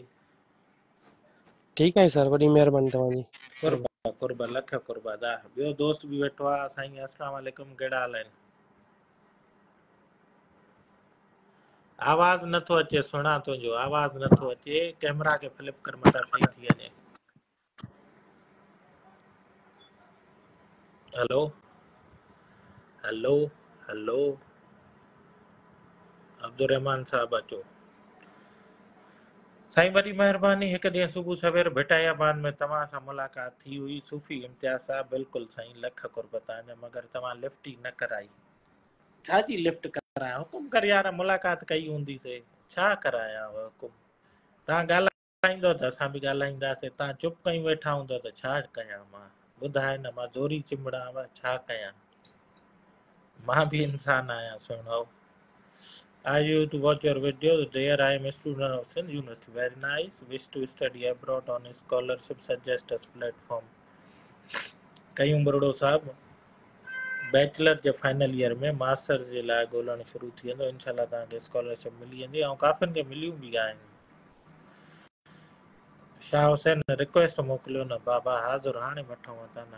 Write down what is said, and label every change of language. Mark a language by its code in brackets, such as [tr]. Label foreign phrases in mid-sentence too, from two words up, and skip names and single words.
[sd] ठीकु आहे सर, वॾी महिरबानी तव्हांजी। कुर्बा कुर्बा, लख कुर्बा दा। ॿियो दोस्त बि वेठो आहे साईं। अस्सलाम वालेकुम, कहिड़ा हाल आहिनि? आवाज़ नथो अचे सुहिणा, तुंहिंजो आवाज़ नथो अचे। कैमरा खे फ्लिप कर मथां सही थी वञे। हेलो हेलो हेलो अब्दुलरहमान साहब अचो। साईं वॾी महिरबानी। हिकु ॾींहुं सुबुह सवेर भिटायाबाद में तव्हां सां मुलाक़ात थी हुई। सूफ़ी इम्तियाज़ साहब। बिल्कुलु साईं, लख कुर्ब तव्हांजा। मगर तव्हां लिफ्ट ई न कराई। छाजी लिफ्ट करायां? हुकुम कर यार, मुलाक़ात कई हूंदीसीं। छा करायां हुकुम? तव्हां ॻाल्हायो ॻाल्हाईंदो त असां बि ॻाल्हाईंदासीं। तव्हां चुप कयूं वेठा हूंदव त छा कयां मां? ॿुधाए न, मां ज़ोरी चिंबड़ां छा कयां? मां भी इंसान आहियां सुहिणो। [en] I used to watch your videos. There I am a student of Sindh University. Very nice. Wish to study abroad on a scholarship. Suggest us platform. [sd] कयूं बरोड़ो साहब बैचलर जे [en] final year [sd] में मास्टर जे लाइ ॻोल्हणु शुरू थी वेंदो। इनशाला तव्हांखे स्कॉलरशिप मिली वेंदी ऐं काफ़िनि खे मिलियूं बि आहिनि। शाह हुसैन रिक्वेस्ट मोकिलियो न बाबा, हाज़ुर हाणे वठूं था न।